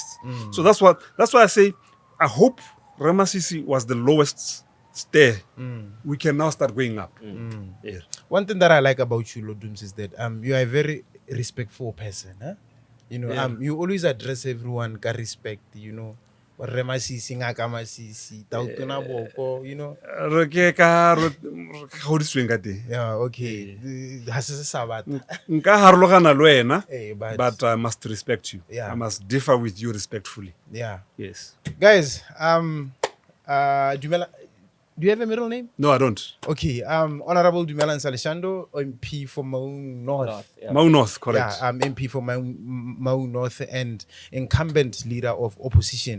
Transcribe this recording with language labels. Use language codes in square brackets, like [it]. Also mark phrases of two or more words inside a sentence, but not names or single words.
[en] So that's why I say I hope Ramasisi was the lowest stair. We can now start going up. Yeah. One thing that I like about you, Lord Dooms, is that you are a very respectful person. Huh? You know, Yeah. you always address everyone with respect, you know. Masisi, Masisi, Duma Boko, you know. [tn] Re ke ka re godisitsweng ka teng. [en] Yeah, okay. [tn] Ha se sabata. Nka harologana le wena, [en] But but I must respect you. Yeah. I must differ with you respectfully. yeah. Yes. Guys, do you have a middle name? No, I don't. Okay, Honorable Dumelang Saleshando, MP for Mau North. Mau North, correct. Yeah, MP for Mau North and incumbent leader of opposition.